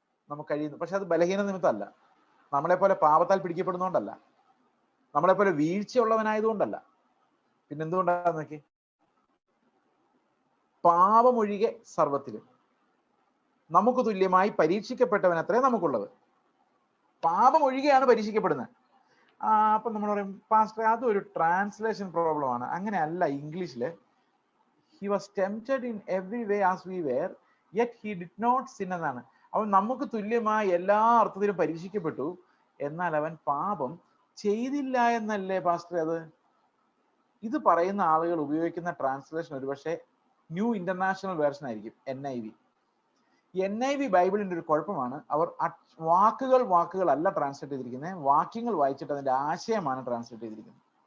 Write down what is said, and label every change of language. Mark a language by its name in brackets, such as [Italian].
[Malayalam] നമുക്ക് കഴിയുന്നു, പക്ഷെ അത് ബലഹീന നിമിത്തമല്ല, നമ്മളെപ്പോലെ പാപത്താൽ പിടിക്കപ്പെടുന്നോണ്ടല്ല, നമ്മളെപ്പോലെ വീഴ്ചയുള്ളവനായതുകൊണ്ടല്ല. പിന്നെന്തുകൊണ്ടാന്ന് നോക്കി. പാപമൊഴികെ സർവത്തിലും നമുക്ക് തുല്യമായി പരീക്ഷിക്കപ്പെട്ടവനത്രേ നമുക്കുള്ളത്. പാപം ഒഴികെയാണ് പരീക്ഷിക്കപ്പെടുന്നത്. അപ്പൊ നമ്മൾ പറയും, പാസ്റ്റർ അതൊരു ട്രാൻസ്ലേഷൻ പ്രോബ്ലം ആണ്. അങ്ങനെ അല്ല. [English] ഇംഗ്ലീഷില് he was tempted in every way as we were yet he did not sin എന്നാണ്. [Malayalam] അവൻ നമുക്ക് തുല്യമായി എല്ലാ അർത്ഥത്തിലും പരീക്ഷിക്കപ്പെട്ടു, എന്നാൽ അവൻ പാപം ചെയ്തില്ല എന്നല്ലേ പാസ്റ്റർ അത്? ഇത് പറയുന്ന ആളുകൾ ഉപയോഗിക്കുന്ന ട്രാൻസ്ലേഷൻ ഒരുപക്ഷെ ന്യൂ ഇന്റർനാഷണൽ വേർഷൻ ആയിരിക്കും, NIV. NIV ബൈബിളിന്റെ ഒരു കുഴപ്പമാണ്, അവർ വാക്കുകൾ അല്ല ട്രാൻസ്ലേറ്റ് ചെയ്തിരിക്കുന്നത്, വാക്യങ്ങൾ വായിച്ചിട്ട് അതിന്റെ ആശയമാണ് ട്രാൻസ്ലേറ്റ് ചെയ്തിരിക്കുന്നത്.